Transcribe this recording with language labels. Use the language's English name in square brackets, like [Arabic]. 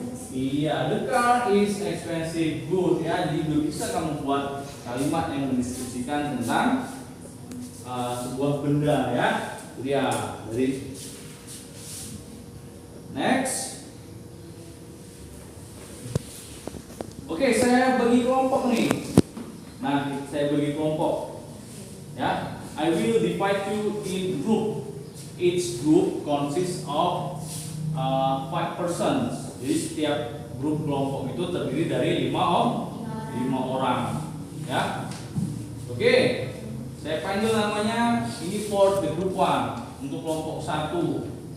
[English] Iya, the car is expensive. [Indonesian] Good ya, jadi belum bisa kamu buat kalimat yang mendeskripsikan tentang sebuah benda ya. Dia dari next. Oke, saya bagi kelompok nih. Nah, saya bagi kelompok. [English] Ya, I will divide you in group. Each group consists of 5 persons. [Indonesian] Jadi setiap grup kelompok itu terdiri dari 5 orang. Ya, oke. Saya panggil namanya ini [English] for the group 1 [Indonesian] untuk kelompok 1.